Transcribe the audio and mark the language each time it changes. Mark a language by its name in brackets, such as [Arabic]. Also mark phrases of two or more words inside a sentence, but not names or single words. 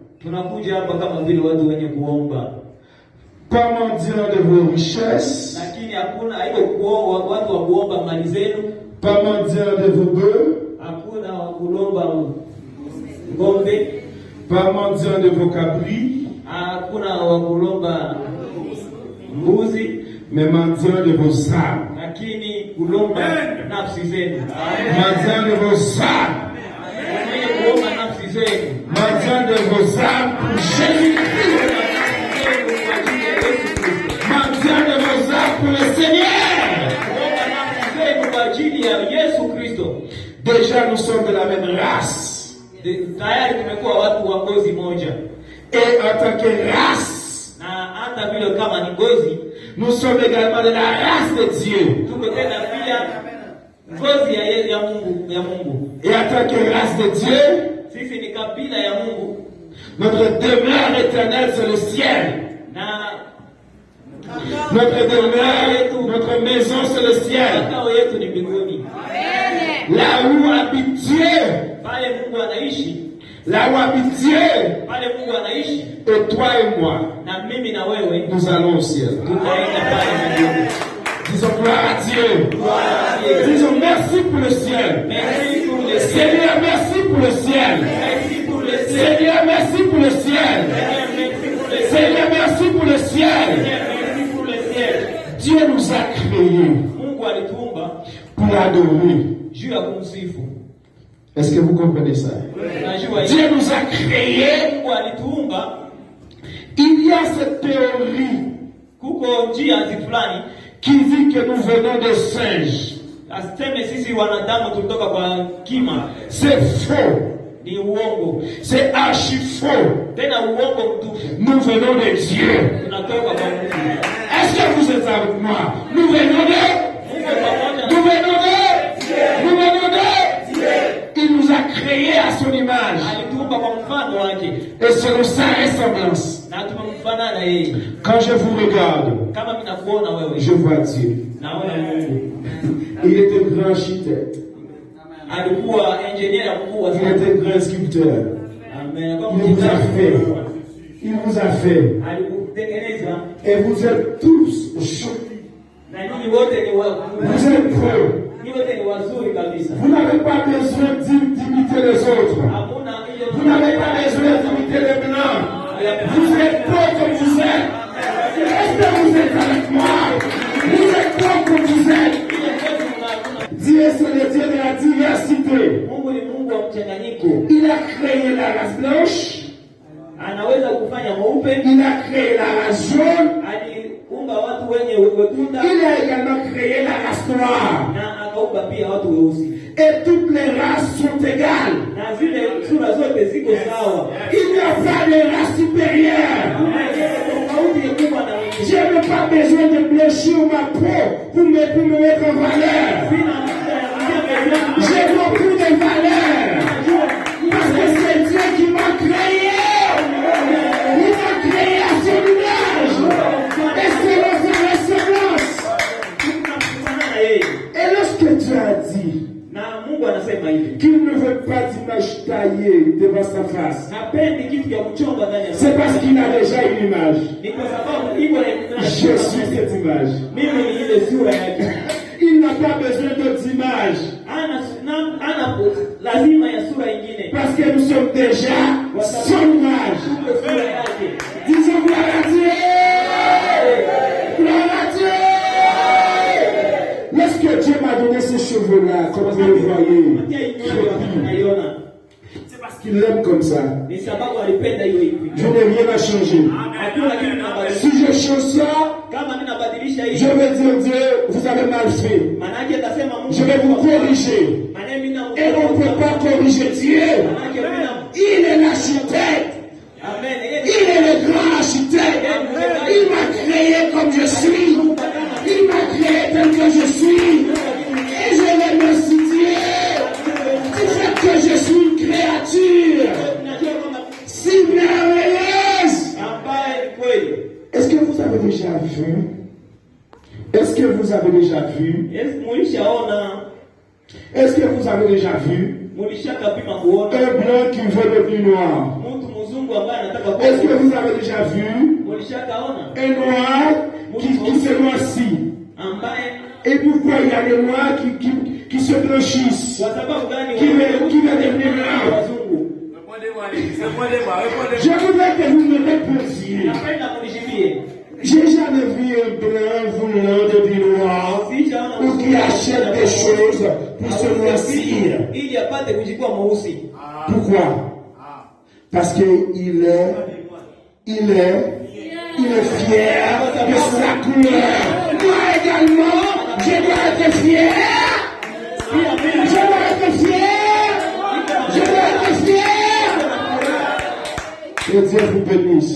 [French] Pas mendiants de vos richesses, pas mendiants de vos bœufs, pas mendiants de vos cabris, [Swahili] mbuzi, [French] mais mendiant de vos âmes. [Swahili] lakini kulomba nafsi zenu. [French] Mendiant de vos âmes. [Swahili] Mwenye kuomba nafsi zenu. [French] Mendiant de vos âmes pour Jésus-Christ. Mendiant de vos âmes pour le Seigneur. [Swahili] Kuomba nafsi zenu kwa ajili ya Yesu Kristo. [French] Déjà nous sommes de la même race. [Swahili] Tayari tumekuwa watu wa ngozi moja. [French] Et en tant que race, [Swahili] Na hata vile kama ni ngozi, [French] nous sommes également de la race de Dieu. [Swahili] tuko tena pia ngozi ya Mungu. [French] Et en tant que race de Dieu, [Swahili] Sisi ni kabila ya Mungu. [French] notre demeure éternelle c'est le ciel. [Swahili] Na [French] Notre demeure, notre maison c'est le ciel. [Swahili] makao yetu ni mbinguni. [French] Là où habite Dieu, [Swahili] Pale Mungu anaishi, [French] là où habite Dieu, [Swahili] pale Mungu anaishi, [French] et toi et moi, [Swahili] na mimi na wewe [French] nous allons au ciel. [Swahili] tutaenda pale mbinguni. [French] Disons gloire à Dieu. Disons merci pour le ciel. Merci pour le ciel. Seigneur, merci pour le ciel. Merci pour le ciel. Seigneur, merci pour le ciel. Merci pour le ciel. Seigneur, merci pour le ciel. Merci pour le ciel. Dieu nous a créés [Swahili] Mungu alituumba [French] pour l'adorer. [Swahili] juu ya kumsifu. [French] Est-ce que vous comprenez ça? [Swahili] Unajua [French] Dieu nous a créés. [Swahili] Mungu alituumba, [French] Il y a cette théorie [Swahili] kuko njia fulani [French] qui dit que nous venons des singes. [Swahili] aseme sisi wanadamu tulitoka kwa kima. [French] C'est faux. [Swahili] Ni uongo. [French] C'est archi faux. [Swahili] Tena uongo mtupu. [French] Nous venons de Dieu. [Swahili] Tunatoka kwa Mungu. [French] Est-ce que vous êtes avec moi? Nous venons de [Swahili] Mungu pamoja [French] Nous venons de Nous venons de Il nous a créés à son image [Swahili] alituumba kwa mfano wake [French] et selon sa ressemblance. [Swahili] na tumemfanana na yeye. [French] Quand je vous regarde, [Swahili] Kama mimi nakuona wewe, [French] je vois Dieu. [Swahili] naona Mungu. [French] Il était grand architecte. [Swahili] Alikuwa engineer mkuu [French] Il [Swahili] sana. [French] était grand sculpteur. [Swahili] Amen. Kwa [French] Il vous a fait. Il vous a fait. [Swahili] alikutengeneza [French] Et vous êtes tous chauds. [Swahili] na nyinyi wote ni [French] Vous êtes beaux. [Swahili] nyinyi wote ni wazuri kabisa. [French] Vous n'avez pas besoin d'imiter les autres. [Swahili] Hakuna ile [French] Vous n'avez pas besoin d'imiter les blancs. Vous êtes beaux comme vous êtes. Est-ce que vous êtes avec moi? Vous êtes beaux comme vous êtes. Dieu, c'est le Dieu de la diversité. [Swahili] Mungu ni Mungu wa mchanganyiko. [French] Il a créé la race blanche. [Swahili] Anaweza kufanya mweupe, [French] Il a créé la race jaune. [Swahili] aliumba watu wenye wekunda [French] Il a également créé la race noire. [Swahili] na akaumba pia watu weusi. [French] Et toutes les races sont égales. [Swahili] Na zile sura zote ziko sawa. [French] Il n'y a pas de race supérieure. [Swahili] Tofauti ni kubwa na wengine. [French] Je n'ai pas besoin de blanchir ma peau pour me mettre en valeur. J'ai beaucoup de valeur. Parce que c'est Dieu qui m'a créé. Il m'a créé à son image. Et selon sa ressemblance. Et lorsque Dieu a dit [Swahili] Na Mungu anasema hivi. [French] qu'il ne veut pas d'image taillée devant sa face, [Swahili] Hapendi kitu cha kuchonga ndani ya [French] c'est parce qu'il a déjà une image. [Swahili] Ni kwa sababu iko na [French] Je suis cette image. [Swahili] mimi ni ile sura yake. [French] Il n'a pas besoin d'autres images. [Swahili] Ana lazima ya sura nyingine. [French] Parce que nous sommes déjà son image. [Swahili] Tuko sura yake. [French] Disons gloire à Dieu. Gloire à Dieu. Lorsque Dieu m'a donné ces cheveux-là, comme vous le voyez, [Swahili] Unaiona? [French] c'est parce qu'il l'aime comme ça. [Swahili] Ni sababu alipenda hiyo hivi. [French] Je n'ai rien à changer. [Swahili] Hakuna kitu kinabadilisha. [French] Si je change ça, [Swahili] Kama mimi nabadilisha hivi, [French] je vais dire Dieu, vous avez mal fait. [Swahili] manake atasema Mungu. [French] Je vais vous corriger. [Swahili] Manake mimi na [French] Et on ne peut pas corriger Dieu. [Swahili] Manake mimi na [French] Il est l'architecte. Amen. Il est le grand architecte. Il m'a créé comme je suis. Il m'a créé tel que je suis. Et je remercie Dieu du fait que je suis une créature si merveilleuse. [Swahili] ambaye kweli. [French] Est-ce que vous avez déjà vu? Est-ce que vous avez déjà vu? [Swahili] Mulishaona, [French] Est-ce que vous avez déjà vu [Swahili] mulishakapima kuona [French] un blanc qui veut devenir noir? [Swahili] mtu mzungu ambaye anataka [French] Est-ce que [Swahili] kuwa. [French] vous avez déjà vu [Swahili] Mulishakaona [French] un noir qui se noircit? [Swahili] ambaye [French] Et pourquoi il y a des noirs qui se blanchissent, [Swahili] kwa sababu gani [French] qui veulent devenir blancs? [Swahili] wazungu? [French] Je voudrais que vous me répondiez. [Swahili] Napenda munijibie. [French] J'ai jamais vu un blanc voulant devenir noir ou qui achète des choses pour se noircir. [Swahili] ili apate kujikuwa mweusi. [French] Pourquoi? Parce qu'il est fier de sa couleur. Moi également, je dois être fier. Je dois être fier. Je dois être fier. Que Dieu vous bénisse.